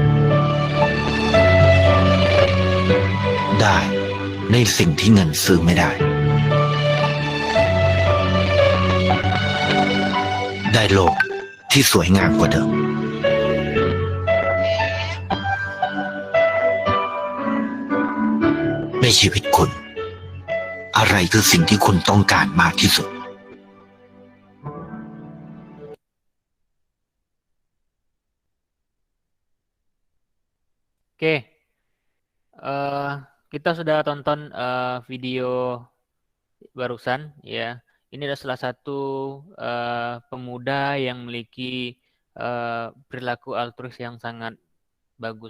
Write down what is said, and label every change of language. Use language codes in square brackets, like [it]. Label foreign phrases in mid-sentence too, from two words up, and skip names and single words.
[th] ได้ในสิ่งที่เงินซื้อไม่ได้ ได้โลกที่สวยงามกว่าเดิม ในชีวิตคุณ อะไรคือสิ่งที่คุณต้องการมากที่สุด [id] Oke, kita sudah tonton video barusan ya. Ini adalah salah satu pemuda yang memiliki perilaku altruis yang sangat bagus.